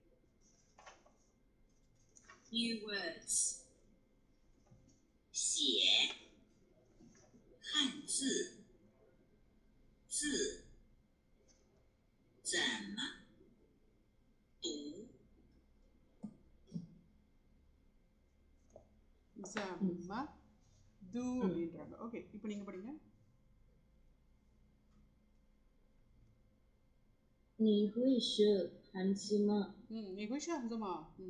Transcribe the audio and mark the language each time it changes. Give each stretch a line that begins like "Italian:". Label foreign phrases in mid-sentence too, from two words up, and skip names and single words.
English: New words.
Chinese: 写汉字，字怎么读？
Tamil: ஜம்மா டூ அப்படின்றாங்க. ஓகே, இப்போ நீங்கள் படிங்க.
Chinese: 你会说汉字吗？你会说汉字吗？